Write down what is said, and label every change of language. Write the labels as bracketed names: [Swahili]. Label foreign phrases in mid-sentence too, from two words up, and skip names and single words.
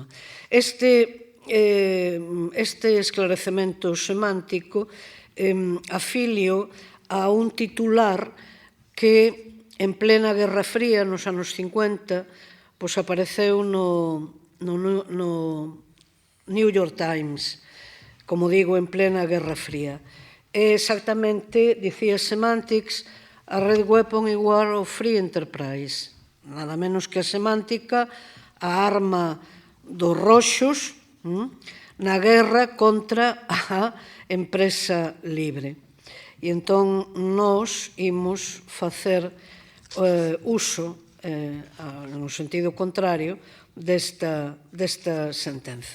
[Galician] Este esclarecemento semántico afilio a un titular que en plena Guerra Fría, nos anos 50, pois apareceu no New York Times, como digo, en plena Guerra Fría. É exactamente, dicía [English] Semantics, a Red Weapon in War of Free Enterprise. [Galician] Nada menos que a semántica, a arma dos roxos na guerra contra a empresa libre. E entón nós imos facer uso, no sentido contrario, desta sentenza.